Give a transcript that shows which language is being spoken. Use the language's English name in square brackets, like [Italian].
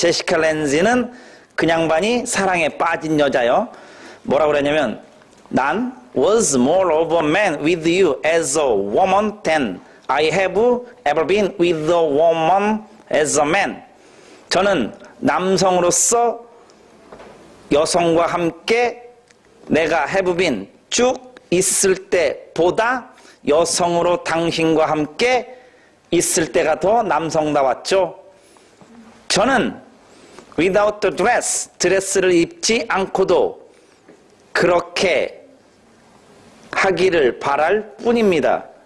[Korean] 제시카 랜즈는 그 양반이 사랑에 빠진 여자요. 뭐라고 그러냐면 난 [English] was more of a man with you as a woman than I have ever been with a woman as a man. [Korean] 저는 남성으로서 여성과 함께 내가 [English] have been [Korean] 쭉 있을 때보다 여성으로 당신과 함께 있을 때가 더 남성다웠죠. 저는 [English] without the dress, [Korean] 드레스를 입지 않고도 그렇게 하기를 바랄 뿐입니다.